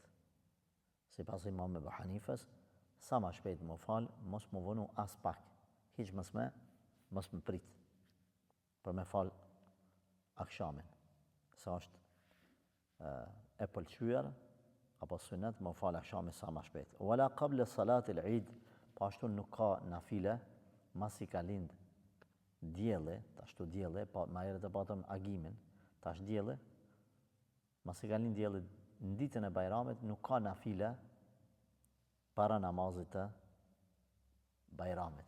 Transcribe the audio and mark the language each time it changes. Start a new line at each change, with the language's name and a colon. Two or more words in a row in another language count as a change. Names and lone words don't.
Albanian: Si pas Imam Ebu Hanifës, sa ma shpejt më fal, mos më vënu as pak. Hiq mos më prit. Për me fal akshamin. Sa është e pëlqyer, apo sunet, më fal akshamin sa ma shpejt.
Arabic: ولا قبل صلاة العيد,
Albanian: po ashtu nuk ka nafile, mas i ka lind dielli, ashtu dielli, po ma herët e patëm agimin, tash dielli, mas i ka lind dielli në ditën e Bajramit, nuk ka nafile para namazit të Bajramit.